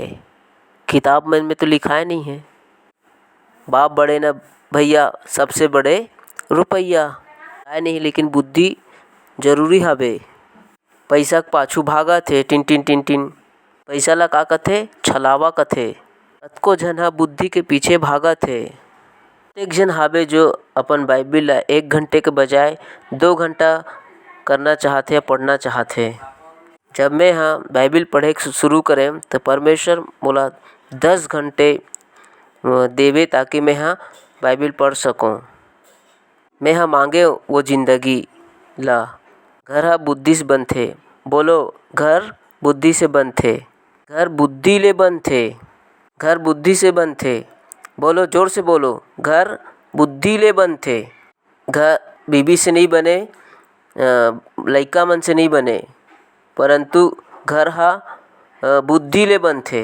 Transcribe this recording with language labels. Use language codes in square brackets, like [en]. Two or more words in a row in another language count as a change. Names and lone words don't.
[hne] किताब में तो लिखाए नहीं है। बाप बड़े न भैया, सबसे बड़े रुपैया आए नहीं, लेकिन बुद्धि जरूरी हवे। पैसा के पाछू भागत हे टिन टिन टिन टिन। पैसा ला का कथे? छलावा कथे। कतको झन हा बुद्धि के पीछे भागत हे। एक जन हावे जो अपन बाइबिल ला 1 घंटे के बजाय 2 घंटा करना चाहते या पढ़ना चाहते। जब मैं बाइबिल पढ़े शुरू करें तो परमेश्वर मोला 10 घंटे देवे, ताकि मैं बाइबिल पढ़ सकूं। मैं मांगे वो जिंदगी ला। घर हा बुद्धि से बनथे। बोलो, घर बुद्धि से बनथे। घर बुद्धि ले बनथे। घर बुद्धि से बनथे। बोलो, जोर से बोलो, घर बुद्धि ले बनथे। घर बीबी से नहीं बने, लइका मन से नहीं बने, परंतु घर हा बुद्धि ले बनथे।